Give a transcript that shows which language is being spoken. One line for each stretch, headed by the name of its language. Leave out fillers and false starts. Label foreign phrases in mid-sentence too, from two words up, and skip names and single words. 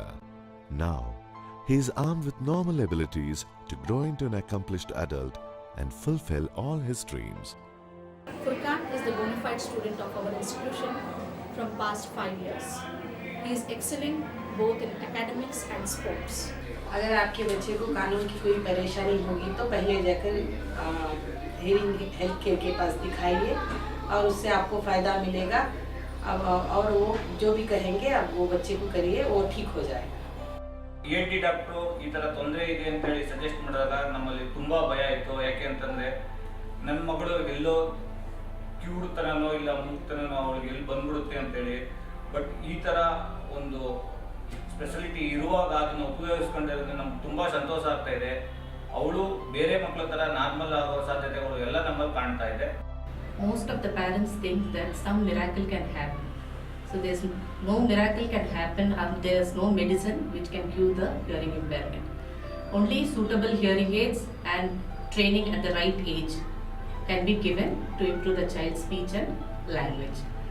English: Now, he is armed with normal abilities to grow into an accomplished adult and fulfill all his dreams. Furqan is the bona fide student of our institution from past 5 years. He is excelling both in academics and sports.
Hindi: अगर आपके बच्चे को कानून की कोई परेशानी होगी तो पहले जाकर हेयरिंग हेल्थ केयर के पास दिखाइए और उससे आपको फ़ायदा मिलेगा अब और वो जो भी कहेंगे अब वो बच्चे को करिए वो ठीक हो जाएगा
Kannada: ENT ಡಾಕ್ಟರ್ ಈ ತರ ತೊಂದರೆ ಇದೆ ಅಂತ ಹೇಳಿ ಸಜೆಸ್ಟ್ ಮಾಡಿದಾಗ ನಮ್ಮಲ್ಲಿ ತುಂಬಾ ಭಯ ಇತ್ತು ಯಾಕೆ ಅಂತಂದ್ರೆ ನನ್ನ ಮಗಳು ಎಲ್ಲೋ ಕ್ಯೂಡ್ ತರನೋ ಇಲ್ಲ ಮುಕ್ತನೋ ಅವಳಿಗೆ ಎಲ್ಲಿ ಬಂದ್ಬಿಡುತ್ತೆ ಅಂತ ಹೇಳಿ ಬಟ್ ಈ ತರ ಒಂದು ಸ್ಪೆಷಾಲಿಟಿ ಇರುವಾಗ ಅದನ್ನು ಉಪಯೋಗಿಸ್ಕೊಂಡಿರೋದು ನಮ್ಗೆ ತುಂಬಾ ಸಂತೋಷ ಆಗ್ತಾ ಇದೆ ಅವಳು ಬೇರೆ ಮಕ್ಕಳ ತರ ನಾರ್ಮಲ್ ಆಗೋ ಸಾಧ್ಯತೆಗಳು ಎಲ್ಲ ನಮ್ಮಲ್ಲಿ ಕಾಣ್ತಾ ಇದೆ
English: Most of the parents think that some miracle can happen. So there's no miracle can happen and there's no medicine which can cure the hearing impairment. Only suitable hearing aids and training at the right age can be given to improve the child's speech and language.